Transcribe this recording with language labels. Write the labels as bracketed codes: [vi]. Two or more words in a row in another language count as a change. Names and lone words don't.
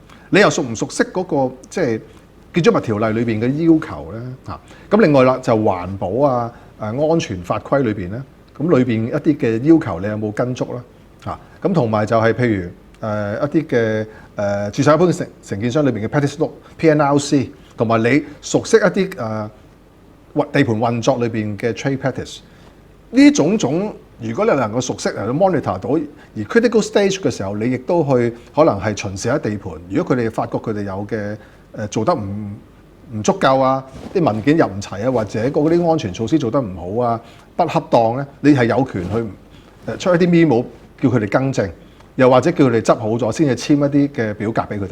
[yue] 你又熟唔熟悉嗰個即係建築物條例裏邊嘅要求咧？咁另外啦，就環保啊、安全法規裏邊咧，咁裏邊一啲嘅要求你有冇跟足啦？咁同埋就係譬如一啲嘅註冊一般承建商裏邊嘅 [en] practice note、 [yue] PNRC，同埋你熟悉一啲地盤運作裏邊嘅 [en] trade practice。 [yue] 呢種種，如果你能夠熟悉嚟到 monitor 到，而 [en] critical stage [yue] 嘅時候，你亦都去可能係巡視喺地盤。如果佢哋發覺佢哋有嘅做得唔足夠啊，啲文件入唔齊啊，或者嗰啲安全措施做得唔好啊、不恰當咧，你係有權去出一啲 memo 叫佢哋更正，又或者叫佢哋執好咗先至簽一啲嘅表格俾佢哋。